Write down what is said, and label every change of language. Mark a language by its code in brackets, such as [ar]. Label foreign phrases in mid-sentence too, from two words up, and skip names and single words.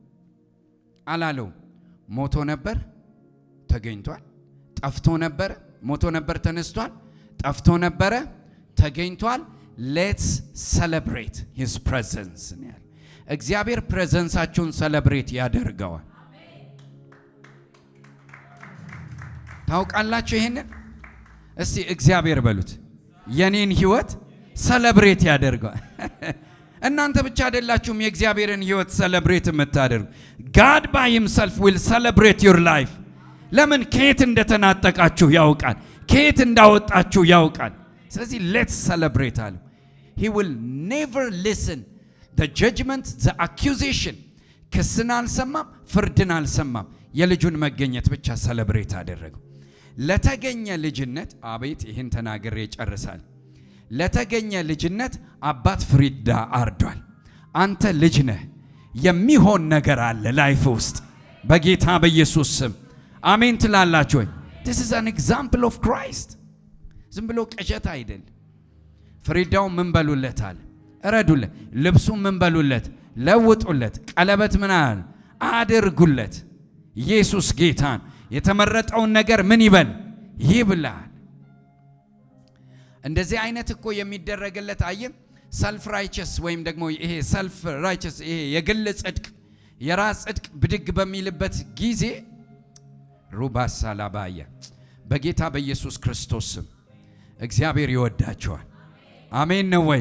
[am] ሞቶ ነበር ተገኝቷል፣ ጠፍቶ ነበር ሞቶ ነበር ተነስቷል፣ ጠፍቶ ነበረ ተገኝቷል። [en] let's celebrate his presence። [am] እግዚአብሔር ፕሬዘንሳችሁን ሰለብሬት ያደርገዋል። ታውቃላችሁ ይሄንን? እስቲ እግዚአብሔር በሉት የኔን ህይወት ሰለብሬት ያደርገዋል። እናንተ ብቻ አይደላችሁም የእግዚአብሔርን ህይወት ሰለብሬት የምታደርጉ። [en] God by himself will celebrate your life። [am] ለምን? ከየት እንደተናጠቃችሁ ያውቃል፣ ከየት እንዳወጣችሁ ያውቃል። ስለዚህ [en] let's celebrate [am] አለ። [en] He will never listen the judgment, the accusation። [am] ክስን አልሰማም፣ ፍርድን አልሰማም። የልጁን መገኘት ብቻ ሰለብሬት አደረገው። ለተገኘ ልጅነት አቤት ይህን ተናግሬ ጨርሳል። ለተገኘ ልጅነት አባት ፍሪዳ አርዷል። አንተ ልጅ ነህ፣ የሚሆን ነገር አለ ላይፍ ውስጥ በጌታ በኢየሱስ ስም አሜን ትላላችሁ ወይ? [en] This is an example of Christ። [am] ዝም ብሎ ቅዠት አይደል። ፍሪዳው ምን በሉለታል? እረዱለት። ልብሱ ምን በሉለት? ለውጡለት። ቀለበት ምን አድርጉለት። ኢየሱስ ጌታን የተመረጠውን ነገር ምን ይበል? ይብላል። እንደዚህ አይነት እኮ የሚደረግለት አየን። [en] self righteous [am] ወይም ደግሞ ይሄ [en] self righteous [am] ይሄ የግል ጽድቅ የራስ ጽድቅ ብድግ በሚልበት ጊዜ ሩባስ ሳላባያ በጌታ በኢየሱስ ክርስቶስ ስም እግዚአብሔር ይወዳቸዋል። አሜን ነው ወይ?